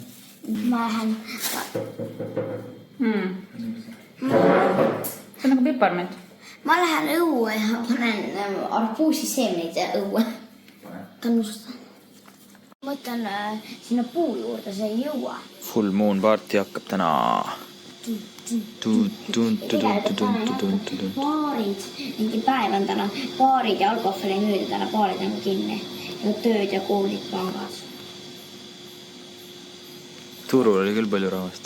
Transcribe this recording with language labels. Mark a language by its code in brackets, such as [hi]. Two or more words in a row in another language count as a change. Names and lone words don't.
[et] Ma lähen. See on nagu piparmint. Ma lähen õue ja panen arbuusi seemneid õue. Kannustan. Ma mõtlen sinna puu juurde, see ei jõua. [en] Full moon party [et] hakkab täna. Baarid, mingi päev on täna. Baarid ja alkohol ei müüda täna, baarid on kinni. Ja tööd ja koolid pangas. turul oli küll palju rahvast.